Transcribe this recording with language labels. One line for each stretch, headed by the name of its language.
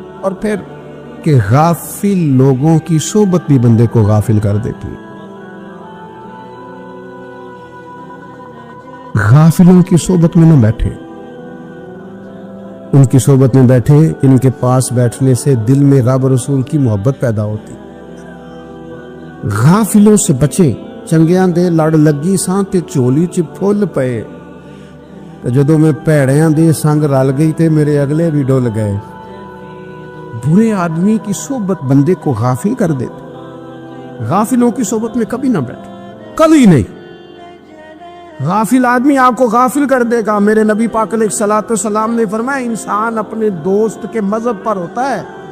Urdu: اور پھر کہ غافل لوگوں کی صحبت بھی بندے کو غافل کر دیتی. غافلوں کی صحبت میں نہ بیٹھے، ان کی صحبت میں بیٹھے ان کے پاس بیٹھنے سے دل میں رب رسول کی محبت پیدا ہوتی. غافلوں سے بچیں.
Punjabi: چنگیاں دے لڑ لگی ساں تے چولی چ پھل پئے، جدوں میں پیڑیاں دے سنگ رل گئی تے میرے اگلے بھی ڈول گئے.
Urdu: برے آدمی کی صحبت بندے کو غافل کر دیتے. غافلوں کی صحبت میں کبھی نہ بیٹھے، کبھی نہیں. غافل آدمی آپ کو غافل کر دے گا. میرے نبی پاک علیہ الصلوۃ والسلام نے فرمایا انسان اپنے دوست کے مذہب پر ہوتا ہے.